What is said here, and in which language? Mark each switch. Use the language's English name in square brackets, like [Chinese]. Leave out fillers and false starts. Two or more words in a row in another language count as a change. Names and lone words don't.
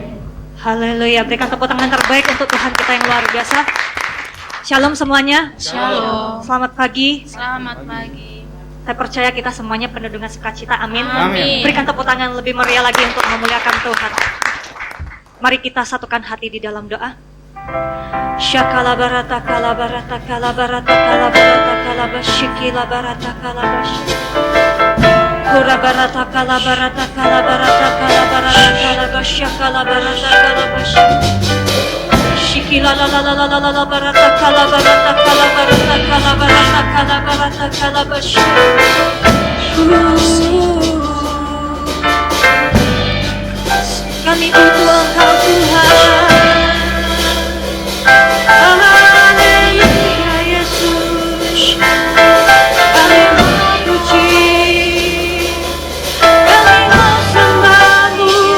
[Indonesian] Haleluya, berikan tepuk tangan terbaik untuk Tuhan kita yang luar biasa. Shalom semuanya. Shalom. Selamat pagi. Selamat pagi. Saya percaya kita semuanya penuh dengan sukacita. Amin. Amin. Berikan tepuk tangan lebih meriah lagi untuk memuliakan Tuhan. Mari kita satukan hati di dalam doa. Shakala barata kala barata kala barata kala barata kala bashikila barata kala bashi. Kura barata kala barata kala barata kala barata kala bashakala barata kala bashi. Shikila la la la la la la barata kala barata kala barata kala barata kala barata kala bashi. Kami butuh Engkau Tuhan. Haleluya Yesus. Kami memuji, kami mau sembah-Mu.